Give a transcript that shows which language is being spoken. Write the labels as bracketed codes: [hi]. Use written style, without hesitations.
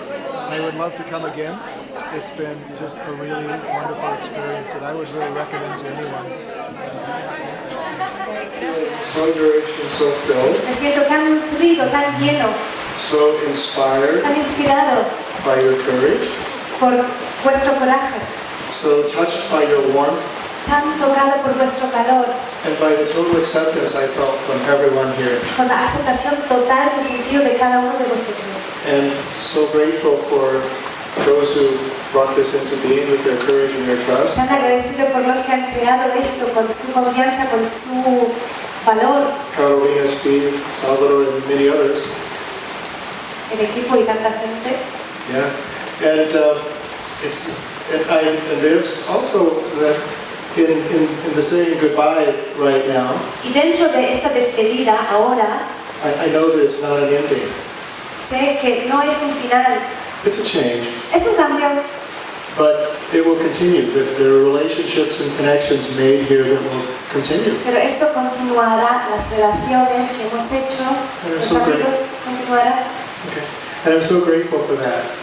[en] I would love to come again. It's been just a really wonderful experience that I would really recommend to anyone. So nourished and so filled. [es] Me siento tan nutrido, tan lleno, [en] So inspired [es] tan inspirado [en] by your courage. [es] por vuestro coraje, [en] So touched by your warmth [es] tan tocado por vuestro calor, [en] and by the total acceptance I felt from everyone here. [es] por la aceptación total que he sentido de cada uno de vosotros. [en] And so grateful for those who brought this into being with their courage and their trust. [es] Tan agradecido por los que han creado esto con su confianza, con su valor, [en] Carolina, Steve, Salvador, and many others. [es] el equipo y tanta gente. [en] Yeah, and there's also that in the saying goodbye right now. [es] Y dentro de esta despedida, ahora, [en] I know that it's not an ending. [es] sé que no es un final, [en] It's a change, [es] es un cambio, [en] but it will continue. There are relationships and connections made here that will continue. [es] pero esto continuará, las relaciones que hemos hecho, los [en] so great. [es] amigos continuarán. [en] Okay, and I'm so grateful for that.